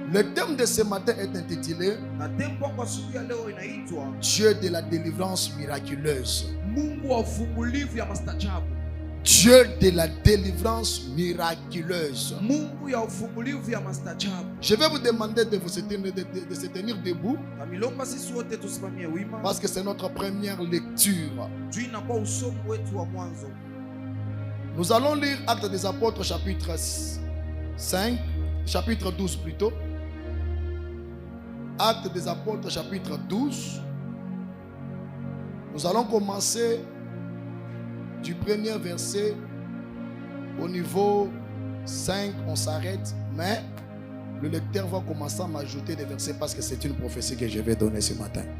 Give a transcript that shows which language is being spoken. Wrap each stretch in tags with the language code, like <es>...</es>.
<fr>Le thème de ce matin est intitulé</fr> <sw>Na tempo kwa siku ya leo inaitwa</sw> <fr>Dieu de la délivrance miraculeuse.</fr> <sw>Mungu wa ufungulivu ya mastajabu.</sw> <fr>Dieu de la délivrance miraculeuse.</fr> <sw>Mungu ya ufungulivu ya mastajabu.</sw> <fr>Je vais vous demander de se tenir debout</fr> <sw>Kamilomba sisi wote tusimamie wima.</sw> <fr>parce que c'est notre première lecture.</fr> <sw>Juu inakuwa usomo wetu wa mwanzo.</sw> <fr>Nous allons lire Actes des Apôtres chapitre 5, chapitre 12 plutôt. Actes des Apôtres chapitre 12. Nous allons commencer du premier verset au niveau 5, on s'arrête, mais le lecteur va commencer à m'ajouter des versets parce que c'est une prophétie que je vais donner ce matin.</fr>